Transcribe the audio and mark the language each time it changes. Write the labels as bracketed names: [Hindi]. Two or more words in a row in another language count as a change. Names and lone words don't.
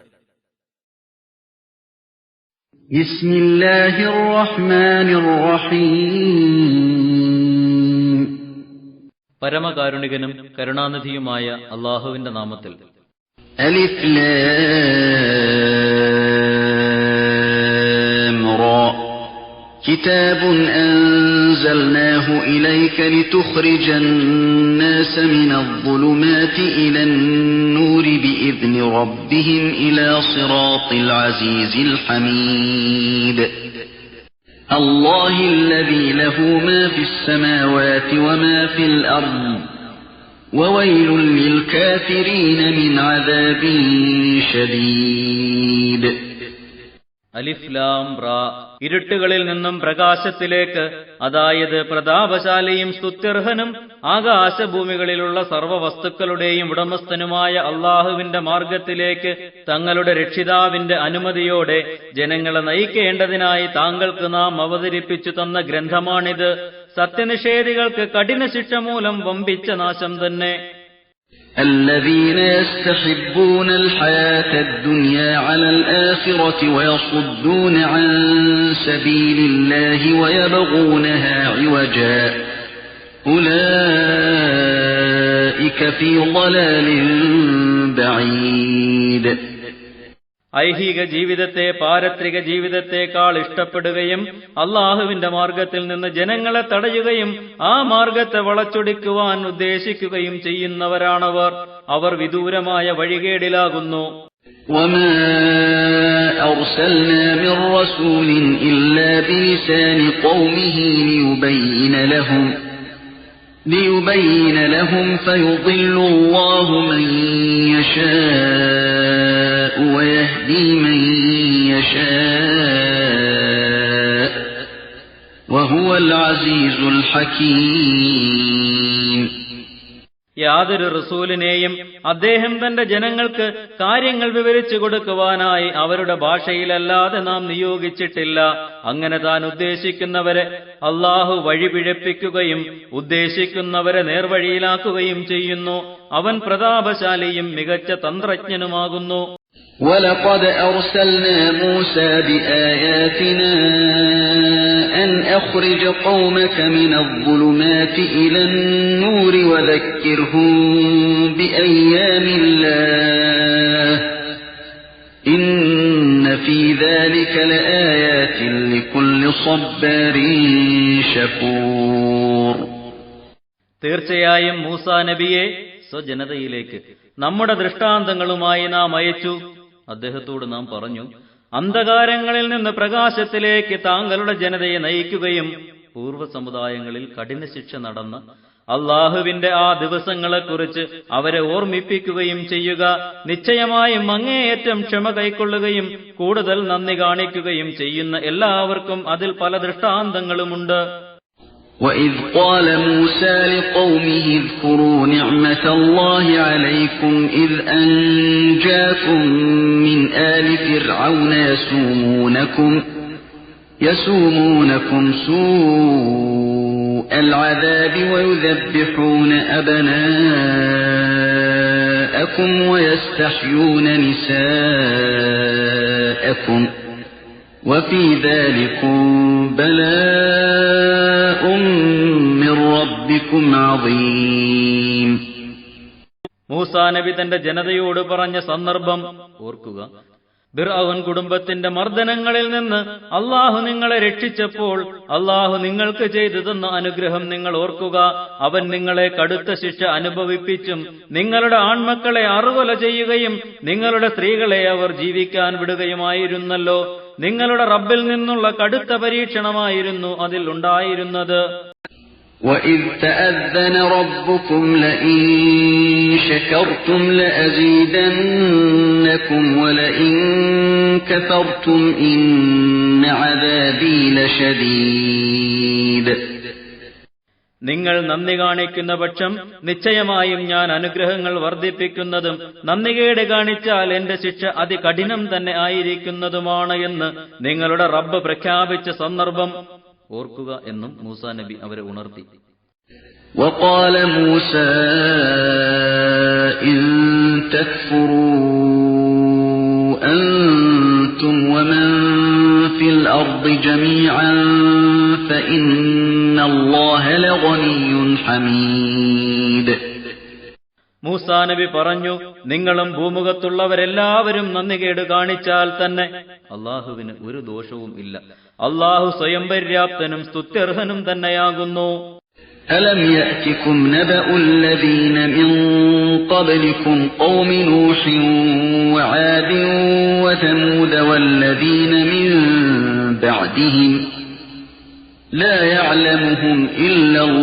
[Arabic] بسم الله الرحمن الرحيم. [Malayalam] പരമകാരുണികനും കരുണാനിധിയുമായ അല്ലാഹുവിന്റെ നാമത്തിൽ. [Arabic] ألف لام را. كتاب أنزلناه إليك لتخرج الناس من الظلمات إلى النور بإذن ربهم إلى صراط العزيز الحميد الله الذي له ما في السماوات وما في الأرض وويل للكافرين من عذاب شديد. ألف لام را. [Malayalam] ഇരുട്ടുകളിൽ നിന്നും പ്രകാശത്തിലേക്ക്, അതായത് പ്രതാപശാലിയും സ്തുത്യർഹനും ആകാശഭൂമികളിലുള്ള സർവ്വ വസ്തുക്കളുടെയും ഉടമസ്ഥനുമായ അള്ളാഹുവിന്റെ മാർഗത്തിലേക്ക് തങ്ങളുടെ രക്ഷിതാവിന്റെ അനുമതിയോടെ ജനങ്ങളെ നയിക്കേണ്ടതിനായി താങ്കൾക്ക് നാം അവതരിപ്പിച്ചു തന്ന ഗ്രന്ഥമാണിത്. സത്യനിഷേധികൾക്ക് കഠിന ശിക്ഷ മൂലം വമ്പിച്ച നാശം തന്നെ. [Arabic] الذين يستحبون الحياة الدنيا على الآخرة ويصدون عن سبيل الله ويبغونها عوجا أولئك في ضلال بعيد. [Malayalam] ഐഹിക ജീവിതത്തെ പാരത്രിക ജീവിതത്തെക്കാൾ ഇഷ്ടപ്പെടുകയും അള്ളാഹുവിന്റെ മാർഗത്തിൽ നിന്ന് ജനങ്ങളെ തടയുകയും ആ മാർഗത്തെ വളച്ചൊടിക്കുവാൻ ഉദ്ദേശിക്കുകയും ചെയ്യുന്നവരാണവർ. അവർ വിദൂരമായ വഴികേടിലാകുന്നു. [Arabic] وما أرسلنا من رسول إلا بلسان قومه ليبين لهم فيضل الله من يشاء ويهدي من يشاء وهو العزيز الحكيم. [Malayalam] യാതൊരു റസൂലിനെയും അദ്ദേഹം തന്റെ ജനങ്ങൾക്ക് കാര്യങ്ങൾ വിവരിച്ചു കൊടുക്കുവാനായി അവരുടെ ഭാഷയിലല്ലാതെ നാം നിയോഗിച്ചിട്ടില്ല. അങ്ങനെ താൻ ഉദ്ദേശിക്കുന്നവരെ അള്ളാഹു വഴിപിഴപ്പിക്കുകയും ഉദ്ദേശിക്കുന്നവരെ നേർവഴിയിലാക്കുകയും ചെയ്യുന്നു. അവൻ പ്രതാപശാലിയും മികച്ച തന്ത്രജ്ഞനുമാകുന്നു. [Arabic] وَلَقَدْ أَرْسَلْنَا مُوسَى بِآيَاتِنَا أَنْ أَخْرِجْ قَوْمَكَ مِنَ الظُّلُمَاتِ إِلَى النُّورِ وَذَكِّرْهُم بِأَيَّامِ اللَّهِ إِنَّ فِي ذَلِكَ لَآيَاتٍ لِكُلِّ صَبَّارٍ شَكُورٍ. [Malayalam] തീർച്ചയായും മൂസാ നബിയെ സ്വജനതയിലേക്ക് നമ്മുടെ ദൃഷ്ടാന്തങ്ങളുമായി നാം അയച്ചു. അദ്ദേഹത്തോട് നാം പറഞ്ഞു, അന്ധകാരങ്ങളിൽ നിന്ന് പ്രകാശത്തിലേക്ക് താങ്കളുടെ ജനതയെ നയിക്കുകയും പൂർവ്വ സമുദായങ്ങളിൽ കഠിന ശിക്ഷ നടന്ന അള്ളാഹുവിന്റെ ആ ദിവസങ്ങളെക്കുറിച്ച് അവരെ ഓർമ്മിപ്പിക്കുകയും ചെയ്യുക. നിശ്ചയമായും അങ്ങേയറ്റം ക്ഷമ കൈക്കൊള്ളുകയും കൂടുതൽ നന്ദി കാണിക്കുകയും ചെയ്യുന്ന എല്ലാവർക്കും അതിൽ പല ദൃഷ്ടാന്തങ്ങളുമുണ്ട്. [Arabic] وَإِذْ قَالَ مُوسَى لِقَوْمِهِ اذْكُرُوا نِعْمَةَ اللَّهِ عَلَيْكُمْ إِذْ أَنْجَاكُمْ مِنْ آلِ فِرْعَوْنَ يَسُومُونَكُمْ سُوءَ الْعَذَابِ وَيُذَبِّحُونَ أَبْنَاءَكُمْ وَيَسْتَحْيُونَ نِسَاءَكُمْ وَفِي ذَلِكُمْ بَلَاءٌ مِّن رَّبِّكُمْ عَظِيمٌ. [Malayalam] മൂസാ നബി തന്റെ ജനതയോട് പറഞ്ഞ സന്ദർഭം ഓർക്കുക. ഫിർഔൻ കുടുംബത്തിന്റെ മർദ്ദനങ്ങളിൽ നിന്ന് അള്ളാഹു നിങ്ങളെ രക്ഷിച്ചപ്പോൾ അള്ളാഹു നിങ്ങൾക്ക് ചെയ്തു തന്ന അനുഗ്രഹം നിങ്ങൾ ഓർക്കുക. അവൻ നിങ്ങളെ കടുത്ത ശിക്ഷ അനുഭവിപ്പിച്ചും നിങ്ങളുടെ ആൺമക്കളെ അറുകൊല ചെയ്യുകയും നിങ്ങളുടെ സ്ത്രീകളെ അവർ ജീവിക്കാൻ വിടുകയുമായിരുന്നല്ലോ. നിങ്ങളുടെ റബ്ബിൽ നിന്നുള്ള കടുത്ത പരീക്ഷണമായിരുന്നു അതിൽ ഉണ്ടായിരുന്നത്. [Arabic] وَإِذْ تَأَذَّنَ رَبُّكُمْ لَئِن شَكَرْتُمْ لَأَزِيدَنَّكُمْ وَلَئِن كَفَرْتُمْ إِنَّ عَذَابِي لَشَدِيدٌ. [Malayalam] നിങ്ങൾ നന്ദി കാണിക്കുന്ന പക്ഷം നിശ്ചയമായും ഞാൻ അനുഗ്രഹങ്ങൾ വർദ്ധിപ്പിക്കുന്നതും നന്ദികേട് കാണിച്ചാൽ എന്റെ ശിക്ഷ അതികഠിനം തന്നെ ആയിരിക്കുന്നതുമാണ് എന്ന് നിങ്ങളുടെ റബ്ബ് പ്രഖ്യാപിച്ച സന്ദർഭം ഓർക്കുക എന്നും മൂസാ നബി അവരെ ഉണർത്തി. [Arabic] وقال موسى إن تكفروا أنتم ومن في الأرض جميعا فإن الله لغني حميد. [Malayalam] മൂസാ നബി പറഞ്ഞു, നിങ്ങളും ഭൂമുഖത്തുള്ളവരെല്ലാവരും നന്ദികേട് കാണിച്ചാൽ തന്നെ അള്ളാഹുവിന് ഒരു ദോഷവും ഇല്ല. അള്ളാഹു സ്വയം പര്യാപ്തനും സ്തുത്യർഹനും തന്നെയാകുന്നു. [Arabic] ألم يأتكم نبأ الذين من قبلكم قوم نوح وعاد وثمود والذين من بعدهم لا يعلمهم إلا